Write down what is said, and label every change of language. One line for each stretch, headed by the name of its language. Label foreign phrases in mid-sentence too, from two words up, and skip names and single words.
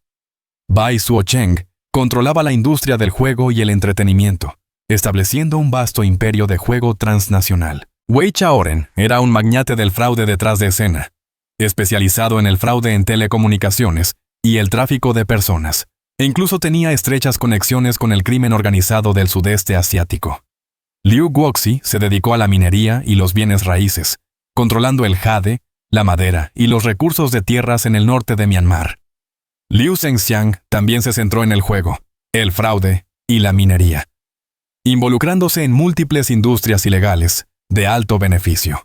Spanish: Bai Suocheng controlaba la industria del juego y el entretenimiento, estableciendo un vasto imperio de juego transnacional. Wei Chaoren era un magnate del fraude detrás de escena, especializado en el fraude en telecomunicaciones y el tráfico de personas, e incluso tenía estrechas conexiones con el crimen organizado del sudeste asiático. Liu Guoxi se dedicó a la minería y los bienes raíces, controlando el jade, la madera y los recursos de tierras en el norte de Myanmar. Liu Zhengxiang también se centró en el juego, el fraude y la minería, involucrándose en múltiples industrias ilegales de alto beneficio.